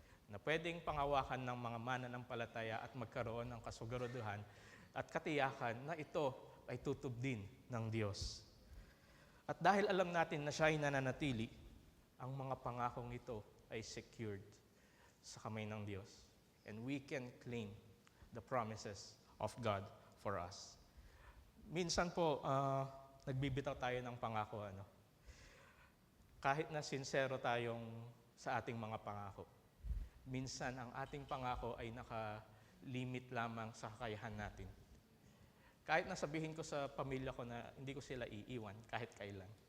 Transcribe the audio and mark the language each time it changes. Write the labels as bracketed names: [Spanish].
[Filipino] Na pwedeng panghawakan ng mga mananampalataya at magkaroon ng kasugaruduhan at katiyakan na ito ay tutup din ng Diyos. At dahil alam natin na siya ay nananatili, ang mga pangakong ito ay secured sa kamay ng Diyos. [English] And we can claim the promises of God for us. [Filipino] Minsan po, nagbibitaw tayo ng pangako. Kahit na sincero tayong sa ating mga pangako. Minsan, ang ating pangako ay naka-limit lamang sa kakayahan natin. Kahit na sabihin ko sa pamilya ko na hindi ko sila iiwan, kahit kailan.